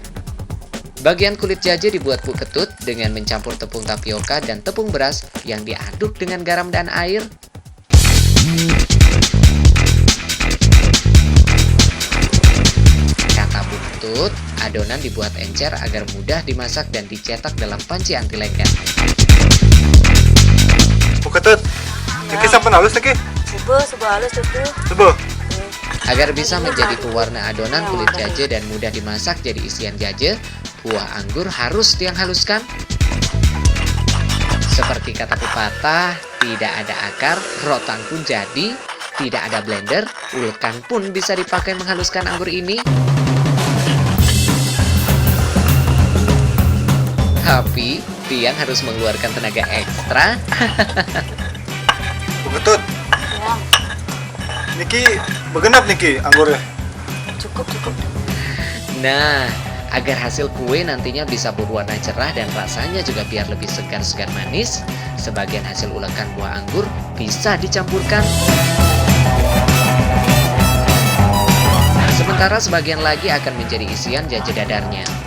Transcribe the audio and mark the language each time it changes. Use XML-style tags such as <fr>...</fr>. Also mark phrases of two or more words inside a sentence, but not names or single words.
<id>Bagian kulit jaje dibuat Bu Ketut dengan mencampur tepung tapioka dan tepung beras yang diaduk dengan garam dan air. Kata Bu Ketut, adonan dibuat encer agar mudah dimasak dan dicetak dalam panci anti lengket. Bu Ketut. Iki sampai halus nih Ki. Sebuah halus itu. Coba. Agar bisa menjadi pewarna adonan kulit jaje dan mudah dimasak jadi isian jaje, buah anggur harus Tiang haluskan. Seperti kata pepatah, tidak ada akar, rotan pun jadi, tidak ada blender, ulekan pun bisa dipakai menghaluskan anggur ini. Tapi, Tiang harus mengeluarkan tenaga ekstra.</id> <ban>Bu Ketut. Niki begenap niki anggurnya.</ban> <id>Cukup. Nah, agar hasil kue nantinya bisa berwarna cerah dan rasanya juga biar lebih segar-segar manis, sebagian hasil ulekan buah anggur bisa dicampurkan. Sementara sebagian lagi akan menjadi isian jaje dadarnya.</id>